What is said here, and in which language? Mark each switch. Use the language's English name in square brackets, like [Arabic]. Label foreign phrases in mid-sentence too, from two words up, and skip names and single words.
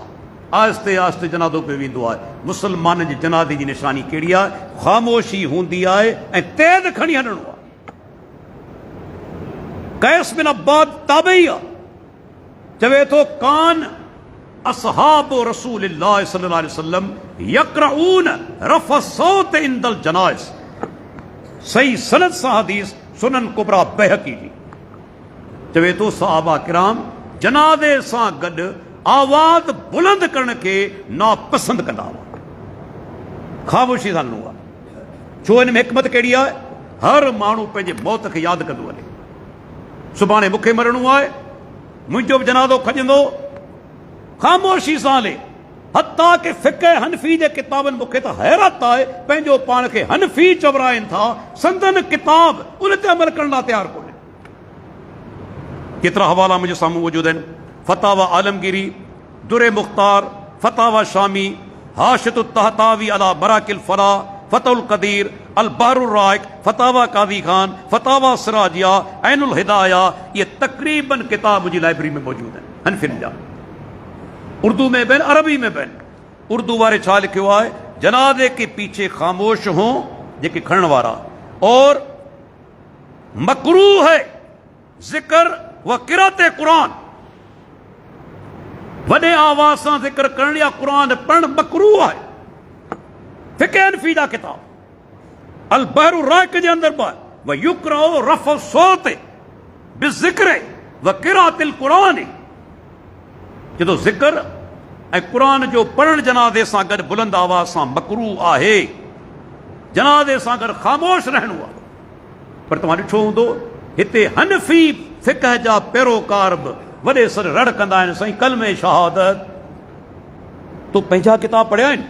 [Sindhi] आहिस्ते आहिस्ते जनाज़ो पियो वेंदो आहे। मुस्लमाननि जे जनाज़े जी निशानी कहिड़ी आहे, ख़ामोशी हूंदी आहे ऐं तेज़ खणी हलणो आहे। कैस बिन अब्बाद ताबई आहे, चवे थो [Arabic] كان أصحاب رسول الله صلى الله عليه وسلم يكرهون رفع الصوت عند الجنائز. [Sindhi] सही सनद सां हदीस सुनन कुबरा बैहक़ी जी। चवे थो सहाबा किराम जनाज़े सां गॾु आवाज़ बुलंद करण खे नापसंद कंदा हुआ, ख़ामोशी सां हलणो आहे। छो हिन में हिकमत कहिड़ी आहे, हर माण्हू पंहिंजे मौत खे यादि कंदो हले। सुभाणे मूंखे मरणो आहे, मुंहिंजो बि जनाज़ो खजंदो, ख़ामोशी सां हले। हत्ता कि फ़िक़्ह हनफ़ी जे किताबनि, मूंखे त हैरत आहे, पंहिंजो पाण खे हनफ़ी चवराइनि था, संदन किताब उन ते अमल करण लाइ तयारु कोन्हे। केतिरा हवाला मुंहिंजे साम्हूं मौजूद आहिनि। फतावा आलमगीरी, दुरे मुख़्तार, फतावा शामी, हाशितु तहतावी अला मराकिल फला, फतहुल क़दीर, अल बहरुर राइक, फतावा कादी खान, फतावा सिराजिया, ऐनुल हिदाया, ये तक़रीबन किताब मुंहिंजी लाइब्रेरी में मौजूद आहिनि हनफियुनि जा। उर्दू में बि, अरबी में बि। उर्दू वारे छा लिखियो आहे, [Urdu] جنازے کے پیچھے خاموش ہوں [Sindhi] जेके खणण वारा, [Urdu] اور مکروہ ہے ذکر و قرأت قرآن, [Sindhi] वॾे आवाज़ सां ज़िक्र करण या क़ुरान पढ़ण मकरूह आहे। फ़िक़्ह हनफ़ी जा किताब अल बहरुर राइक जे अंदरि बि [Arabic] ويكره رفع الصوت بالذكر وقراءة القرآن, [Sindhi] जदो ज़िक्र ऐं क़ुरान जो पढ़ण जनाज़े सां गॾु बुलंद आवाज़ सां मकरूह आहे। जनाज़े सां गॾु ख़ामोश रहणो आहे। पर तव्हां ॾिठो हूंदो, हिते हनफ़ी फ़िक़्ह जा पैरोकार बि वॾे सर रड़ कंदा आहिनि, साईं कलमे शहादत तूं पंहिंजा किताब पढ़िया आहिनि।